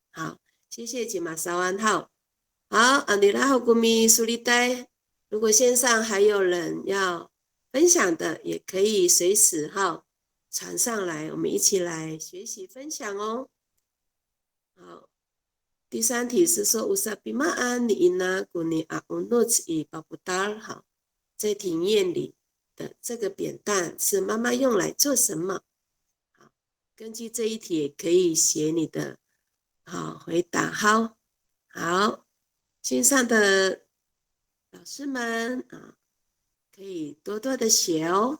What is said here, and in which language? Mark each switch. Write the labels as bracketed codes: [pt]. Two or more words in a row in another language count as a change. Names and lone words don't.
[zh] 好，谢谢吉马沙湾号。好，安迪拉后古米苏利呆。如果线上还有人要分享的，也可以随时传上来，我们一起来学习分享哦。好，第三题是说 [ami] Usapimaan ni ina kuni aunut i paputar。 [zh] 好，在庭院里的这个扁担是妈妈用来做什么？好，根据这一题也可以写你的回答。好，线上的老师们可以多多的写哦。